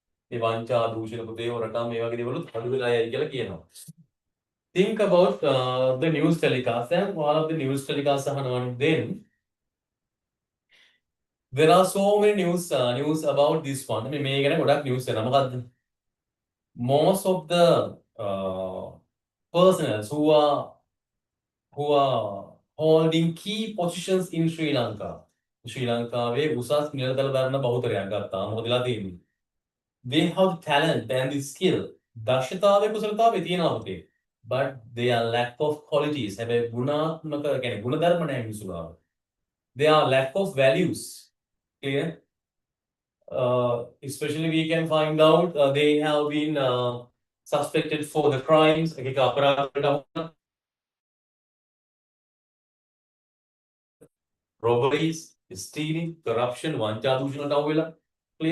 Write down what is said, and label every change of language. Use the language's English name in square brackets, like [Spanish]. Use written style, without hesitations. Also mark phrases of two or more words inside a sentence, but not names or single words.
[English] Think about the news telecast and all of the news telecasts then there are so many news about this one. News most of the persons who are holding key positions in Sri Lanka. [Sinhala] Sri Lanka උසස් නිලතල දරන බහුතරයක් ගත්තා. මොකද වෙලා තියෙන්නේ? [English] They have talent and the skill. [Sinhala] දක්ෂතාවය කුසලතාවය තියෙනවා පුතේ. [English] But they are lack of qualities. [Sinhala] හැබැයි ගුණාත්මක කියන්නේ ගුණධර්ම නැහැ මිනිස්සු ගාව. [English] They are lack of values. Clear? Especially we can find out they have been suspected for the crimes. Robberies, stealing, corruption, clear?